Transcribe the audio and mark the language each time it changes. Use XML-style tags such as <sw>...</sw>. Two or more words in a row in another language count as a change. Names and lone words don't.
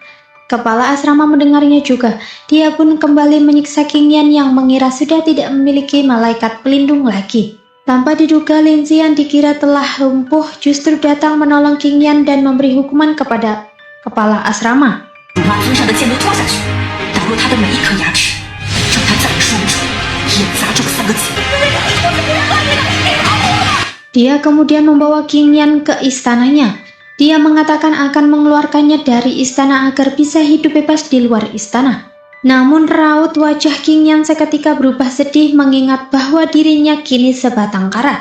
<id>Kepala asrama mendengarnya juga. Dia pun kembali menyiksa Qing Yan yang mengira sudah tidak memiliki malaikat pelindung lagi. Tanpa diduga, Linzi yang dikira telah lumpuh justru datang menolong Qing Yan dan memberi hukuman kepada kepala asrama.</id> <zh>把头上的剑都剁下去，打落他的每一颗牙齿，让他再也说不出“眼杂种”3个字。</zh> <id>Dia kemudian membawa Qing Yan ke istananya. Dia mengatakan akan mengeluarkannya dari istana agar bisa hidup bebas di luar istana. Namun raut wajah Qing Yan seketika berubah sedih mengingat bahwa dirinya kini sebatang kara.</id>